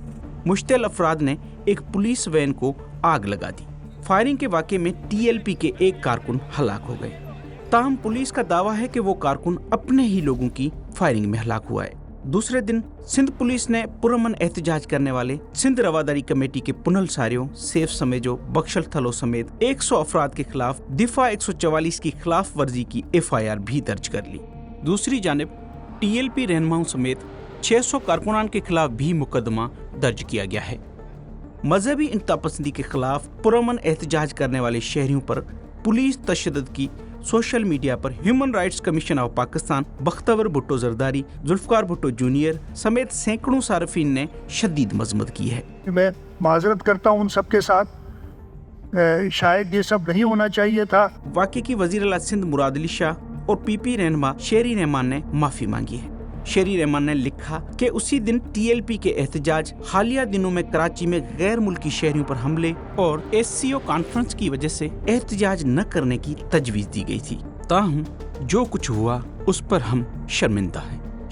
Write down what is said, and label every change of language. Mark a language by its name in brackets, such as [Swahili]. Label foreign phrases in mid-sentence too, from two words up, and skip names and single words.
[Urdu] مشتعل افراد نے ایک پولیس وین کو آگ لگا دی. فائرنگ کے واقعے میں TLP کے ایک کارکن ہلاک ہو گئے. تاہم پولیس کا دعویٰ ہے کہ وہ کارکن اپنے ہی لوگوں کی فائرنگ میں ہلاک ہوا ہے. دوسرے دن سندھ پولیس نے پرامن احتجاج کرنے والے سندھ رواداری کمیٹی کے پنل ساریوں، سیف سمیجو، بخشل تھلو سمیت 100 افراد کے خلاف دفعہ 144 کی خلاف ورزی کی FIR بھی درج کر لی. دوسری جانب TLP رہنماؤں سمیت 600 کارکنان کے خلاف بھی مقدمہ درج کیا گیا ہے. مذہبی انتہا پسندی کے خلاف پرامن احتجاج کرنے والے شہریوں پر پولیس تشدد کی [English] social media [Urdu] پر ہیومن رائٹس کمیشن آف پاکستان، بختاور بھٹو زرداری، ذوالفقار بھٹو جونیئر سمیت سیکڑوں صارفین نے شدید مذمت کی ہے. میں معذرت کرتا ہوں ان سب کے ساتھ، شاید یہ سب نہیں ہونا چاہیے تھا. واقعے کی وزیر اعلیٰ سندھ مراد علی شاہ اور پی پی رہنما شیری رحمان نے معافی مانگی ہے. شیری رحمان نے لکھا کہ اسی دن ٹی ایل پی کے احتجاج، حالیہ دنوں میں کراچی میں غیر ملکی شہریوں پر حملے اور ایس سی او کانفرنس کی وجہ سے احتجاج نہ کرنے کی تجویز دی گئی تھی. تاہم جو کچھ ہوا اس پر ہم شرمندہ ہیں.